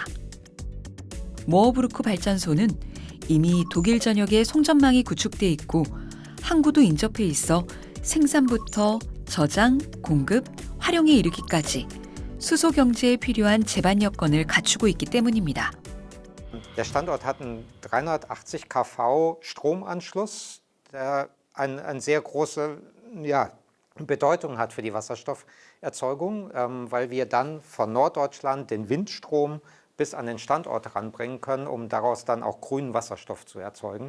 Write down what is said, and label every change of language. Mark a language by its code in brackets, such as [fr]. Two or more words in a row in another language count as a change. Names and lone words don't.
[ko] 모어부르크 발전소는 이미 독일 전역에 송전망이 구축돼 있고 항구도 인접해 있어 생산부터 저장, 공급, 활용에 이르기까지 수소 경제에 필요한 제반 여건을 갖추고 있기 때문입니다. [de] Der Standort hat einen 380 kV Stromanschluss, der eine sehr große Bedeutung hat für die Wasserstofferzeugung, weil wir dann von Norddeutschland den Windstrom bis an den Standort ranbringen können, um daraus dann auch grünen Wasserstoff zu erzeugen.